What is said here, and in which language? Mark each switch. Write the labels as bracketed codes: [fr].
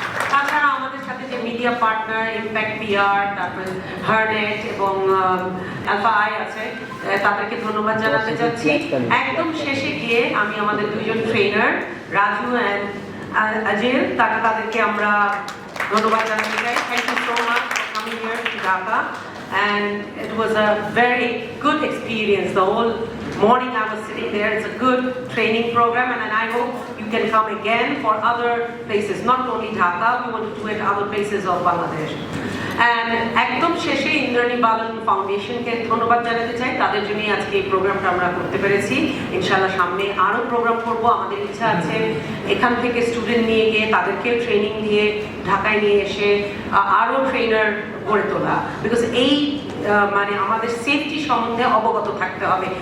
[bn] তাছাড়া আমাদের সাথে যে মিডিয়া পার্টনার ইম্প্যাক্ট পিআর, তারপরে হার্নেট এবং আলফা আই আছে, তাদেরকে ধন্যবাদ জানাতে চাচ্ছি। একদম শেষে গিয়ে আমি আমাদের 2জন ট্রেনার রাজু অ্যান্ড আজিল, তাদেরকে আমরা ধন্যবাদ জানাতে চাই। [en] Thank you so much for coming here to Dhaka, and it was a very good experience. The whole morning I was sitting there. It's a good training program, and I hope you can come again for other places, not only Dhaka. We want to do it other places of Bangladesh. [bn] And একদম শেষে ইন্দ্রানি বালান ফাউন্ডেশনকে ধন্যবাদ জানাতে চাই, তাদের জন্যই আজকে এই প্রোগ্রামটা আমরা করতে পেরেছি। ইনশাআল্লাহ সামনে আরো প্রোগ্রাম করব। আমাদের ইচ্ছা আছে এখান থেকে স্টুডেন্ট নিয়ে গিয়ে তাদেরকে ট্রেনিং দিয়ে ঢাকায় নিয়ে এসে আরো ট্রেনার গড়ে তোলা, বিকজ এই মানে আমাদের সেফটি সম্বন্ধে অবগত থাকতে হবে।